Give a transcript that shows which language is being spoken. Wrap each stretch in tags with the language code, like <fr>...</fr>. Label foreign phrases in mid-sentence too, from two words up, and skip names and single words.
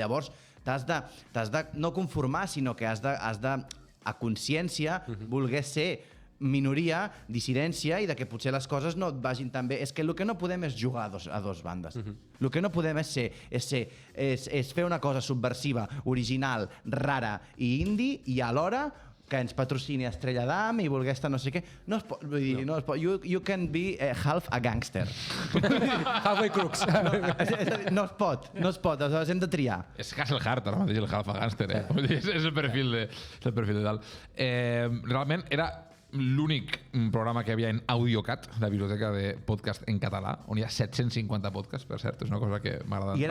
<ca>Llavors, t'has de no conformar, sinó que has de a consciència, voler ser minoria, dissidència i de que potser les coses no et vagin tan bé. És que el que no podem és jugar a dos bandes. El que no podem és fer una cosa subversiva, original, rara i indie i alhora que ens patrocini Estrella d'Am i voler estar no sé què. No es pot, vull dir, no es pot.</ca> <en>You can be half a gangster. Halfway crooks.</en> <ca>No es pot, aleshores hem de triar. És Hasselhart, ara mateix, el Halfa Gangster. És el perfil de tal. Realment era l'únic programa que hi havia en AudioCat, la biblioteca de podcast en català, on hi ha 750 podcasts, per cert, és una cosa que m'agrada.</ca>